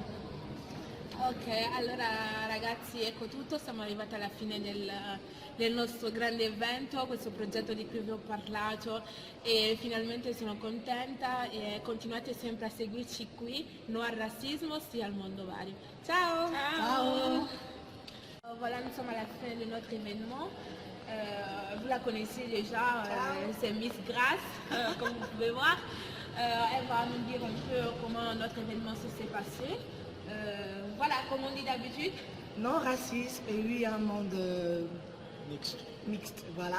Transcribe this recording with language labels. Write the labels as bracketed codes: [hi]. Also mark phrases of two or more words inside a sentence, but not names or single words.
[it] Ok, allora ragazzi, ecco tutto, siamo arrivati alla fine del nostro grande evento, questo progetto di cui vi ho parlato e finalmente sono contenta e continuate sempre a seguirci qui, no al razzismo, sì al mondo vario. Ciao! Ciao! [fr] Voilà, nous sommes à la fin de notre événement. Vous la connaissez déjà, c'est Miss Grace, comme vous pouvez voir. Elle va nous dire un peu comment notre événement s'est passé. Voilà, comme on dit d'habitude. Non racisme et oui un monde mixte, voilà.